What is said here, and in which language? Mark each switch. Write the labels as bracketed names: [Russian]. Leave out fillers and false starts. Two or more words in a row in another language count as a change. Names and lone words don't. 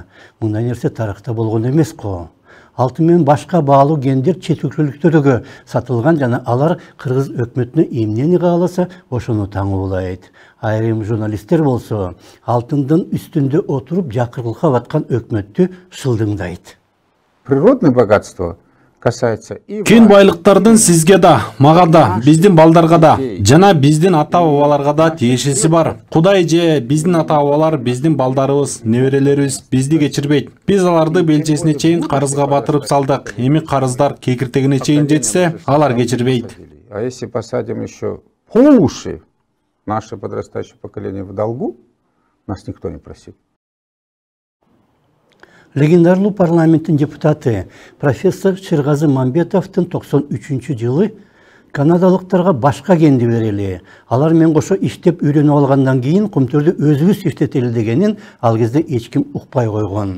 [Kyrgyz] Мындай нерсе тарыхта болгон эмес го. Алтын менен башка баалуу кендер чет өлкөлүктөргө сатылган жана алар Кыргыз өкмөтүнө эмнени кааласа ошону таңуулайт. Айрым журналисттер болсо алтындын үстүндө отуруп жакырылыкка баткан өкмөттү шылдыңдайт. [Russian] Природное богатство касается [Kyrgyz] кен байлыктардын сизге да, мага да, биздин балдарга да, жана биздин ата-бабаларга да тиешеси бар. Кудай же биздин ата-бабалар, биздин балдарыбыз, неберелерибиз бизди кечирбейт. Биз аларды белчесине чейин карызга батырып салдык. Эми карыздар кекиртегине чейин жетсе, алар кечирбейт. [Russian] А если посадим еще по уши наше подрастающее поколение в долгу, нас никто не просил. [Kyrgyz] Легендарлуу парламенттин депутаты профессор Шергазы Мамбетовдун 93-жылы канадалыктарга башка кенди берели. Алар менен кошо иштеп үйрөнүп алгандан кийин Кумтөрдү өзүбүз иштетели дегенин ал кезде эч ким укпай койгон.